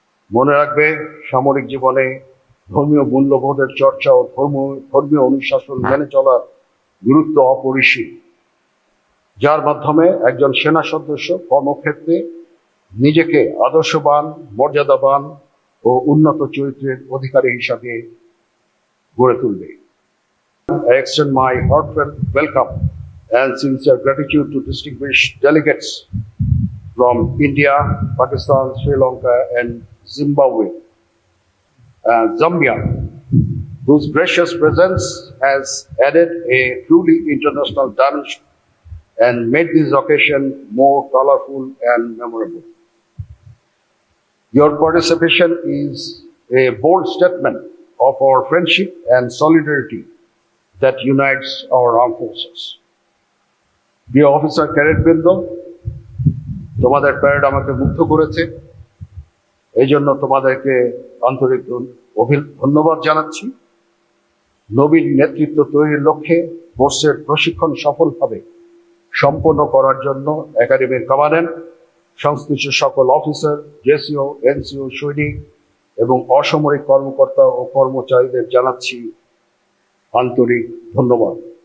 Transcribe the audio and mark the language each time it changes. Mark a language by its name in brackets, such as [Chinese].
[Bangla] মনে রাখবে, সামরিক জীবনে ধর্মীয় মূল্যবোধের চর্চা ও ধর্মীয় অনুশাসন মেনে চলার গুরুত্ব অপরিসীম, যার মাধ্যমে একজন সেনা সদস্য কর্মক্ষেত্রে নিজেকে আদর্শবান, মর্যাদাবান ও উন্নত চরিত্রের অধিকারী হিসাবে গড়ে তুলবে। [English] I extend my heartfelt welcome and sincere gratitude to distinguished delegates from India, Pakistan, Sri Lanka, and Zambia, whose gracious presence has added a truly international dimension and made this occasion more colorful and memorable. Your participation is a bold statement of our friendship and solidarity that unites our armed forces. Dear Officer Cadet [Bangla] বৃন্দ, তোমাদের parade আমাকে মুগ্ধ করেছে। এই জন্য তোমাদেরকে আন্তরিক ধন্যবাদ জানাচ্ছি। নবীন নেতৃত্ব তৈরির লক্ষ্যে কোর্সের প্রশিক্ষণ সফলভাবে সম্পন্ন করার জন্য একাডেমির কমান্ড্যান্ট, সংশ্লিষ্ট সকল অফিসার, জেসিও, এনসিও, সৈনিক এবং অসামরিক কর্মকর্তা ও কর্মচারীদের জানাচ্ছি আন্তরিক ধন্যবাদ।